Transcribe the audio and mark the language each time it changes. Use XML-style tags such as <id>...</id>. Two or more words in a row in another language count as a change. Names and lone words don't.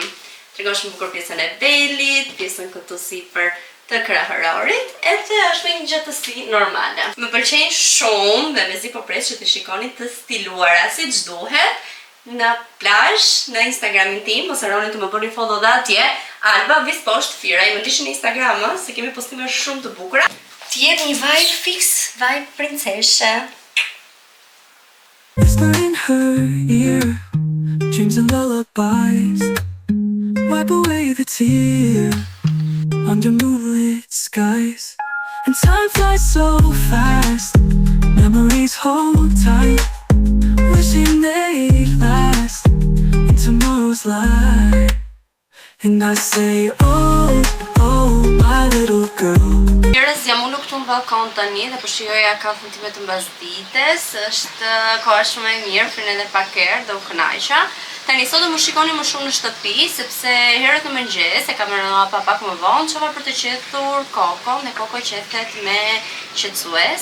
<sq>Tregon shumë bukur pjesën e belit, pjesën këtu sipër të krahërorit, edhe është një gjatësi normale. Më pëlqejnë shumë dhe mezi po pres që të shikoni të stiluara siç duhet në plazh, në Instagramin tim, mos harroni të më bëni follow dhe atje, Alba Vispost Fira, i më ndihni në Instagram, se kemi postime shumë të bukura. Të jetë një vibe fix, vibe princeshe.</sq> <en>Whisper in her ear, dreams and lullabies, wipe away the tear under moonlit skies. And time flies so fast, memories hold tight, wishing they'd last in tomorrow's light. And I say, oh, oh, my little girl.</en> <sq>Njerëz, jam unë këtu në balkon tani dhe po shijoja kafën time të mbasdites. Është koha shumë e mirë, frynë edhe pak erë dhe u kënaqa. Tani sot do më shikoni më shumë në shtëpi, sepse herët në mëngjes e kam rënë pak më vonë, çova për të qetur Kokon dhe Koko qetet me qetësues.</sq>